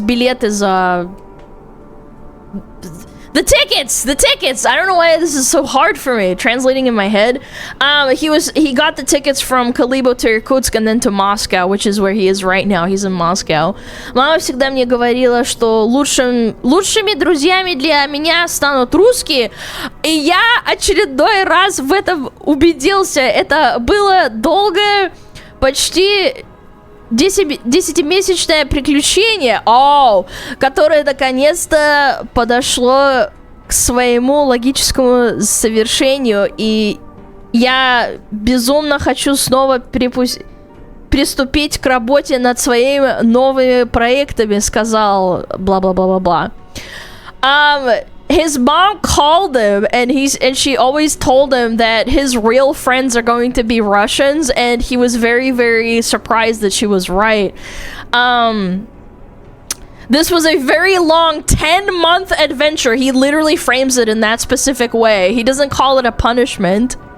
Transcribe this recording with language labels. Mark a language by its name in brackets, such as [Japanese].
[English] Билет is the tickets. I don't know why this is so hard for me translating in my head. He got the tickets from Kalibo to Irkutsk and then to Moscow, which is where he is right now. He's in Moscow. [Russian] Мама всегда мне говорила, что лучшими друзьями для меня станут русские, и я очередной раз в этом убедился. Это было долгое, почти 10-месячное приключение, которое наконец-то подошло к своему логическому завершению, и я безумно хочу снова приступить к работе над своими новыми проектами, сказал бла-бла-бла-бла-бла. [English] His mom called him, and she always told him that his real friends are going to be Russians, and he was very, very surprised that she was right. This was a very long 10-month adventure. He literally frames it in that specific way. He doesn't call it a punishment.